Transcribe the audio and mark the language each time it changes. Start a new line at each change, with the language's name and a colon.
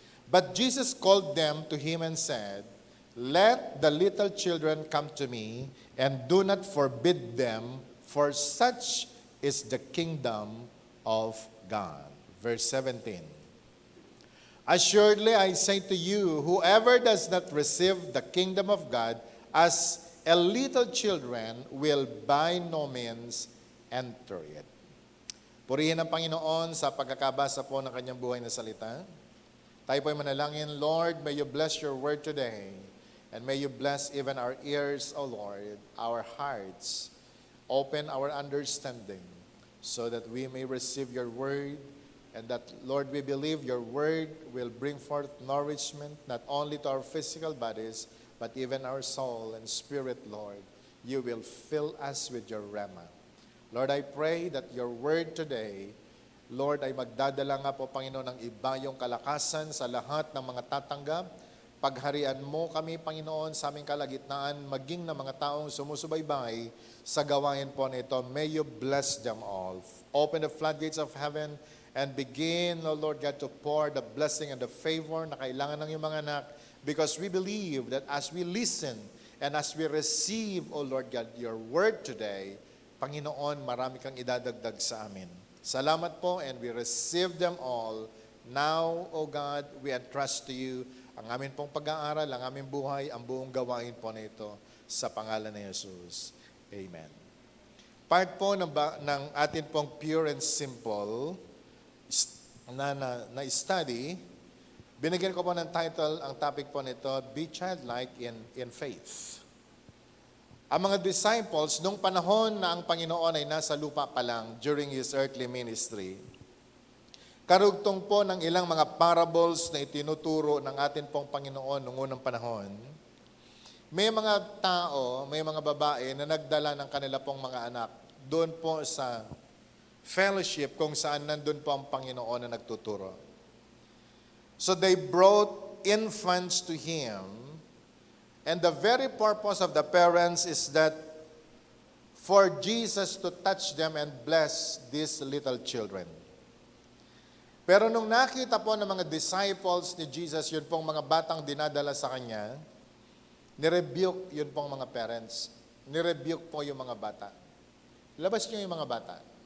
English: But Jesus called them to him and said, Let the little children come to me, and do not forbid them, for such is the kingdom of God. Verse 17. Assuredly I say to you, whoever does not receive the kingdom of God as a little children will by no means enter it.
Filipino: Purihin ang Panginoon sa pagkakabasa po ng kanyang buhay na salita. Tayo po'y manalangin,
English: Lord, may you bless your word today, and may you bless even our ears, O Lord, our hearts. Open our understanding so that we may receive your word, and that, Lord, we believe your word will bring forth nourishment not only to our physical bodies, but even our soul and spirit, Lord. You will fill us with your rhema. Lord, I pray that your word today,
Filipino: Lord, ay magdadala nga po, Panginoon, ng iba yung kalakasan sa lahat ng mga tatanggap. Pagharian mo kami, Panginoon, sa aming kalagitnaan, maging na mga taong sumusubaybay sa gawain po nito.
English: May you bless them all. Open the floodgates of heaven and begin, O Lord God, to pour the blessing and the favor
Filipino: na kailangan ng iyong mga anak,
English: because we believe that as we listen and as we receive, O Lord God, your word today,
Filipino: Panginoon, marami kang idadagdag sa amin. Salamat po,
English: and we receive them all. Now, O God, we entrust to you
Filipino: ang amin pong pag-aaral, ang aming buhay, ang buong gawain po na ito sa pangalan ni Jesus. Amen. Part po ng atin pong
English: pure and simple
Filipino: na study, binigyan ko po ng title, ang topic po nito, Be Childlike in Faith. Ang mga disciples, nung panahon na ang Panginoon ay nasa lupa pa lang
English: during His earthly ministry,
Filipino: karugtong po ng ilang mga parables na itinuturo ng atin pong Panginoon noong unang panahon, may mga tao, may mga babae na nagdala ng kanila pong mga anak doon po sa fellowship kung saan nandun po ang Panginoon na nagtuturo.
English: So they brought infants to Him. And the very purpose of the parents is that for Jesus to touch them and bless these little children.
Filipino: Pero nung nakita po ng mga disciples ni Jesus, yun pong mga batang dinadala sa Kanya, nirebuke yun pong mga parents. Nirebuke po yung mga bata. Labas niyo yung mga bata.